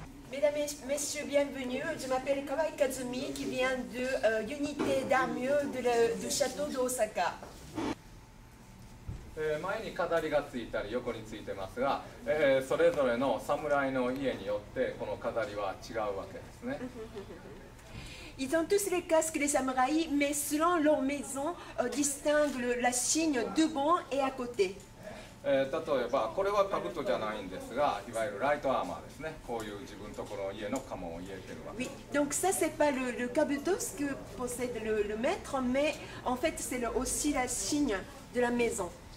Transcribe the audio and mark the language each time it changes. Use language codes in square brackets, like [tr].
[fr] Mesdames et messieurs, bienvenue. Je m'appelle Kawai Kazumi qui vient de l'unité d'armure du château d'Osaka. [ja] 前に飾りがついたり横についてますが、それぞれの侍の家によってこの飾りは違うわけですね。 [fr] Ils ont tous les casques des samouraïs, mais selon leur maison, distinguent la signe devant et à côté. [ja] 例えばこれは兜じゃないんですが、いわゆるライトアーマーですね。こういう自分とこの家の家紋を入れてるわけ。 [fr] Oui, donc ça c'est pas le kabuto ce que possède le maître, mais en fait c'est aussi la signe de la maison.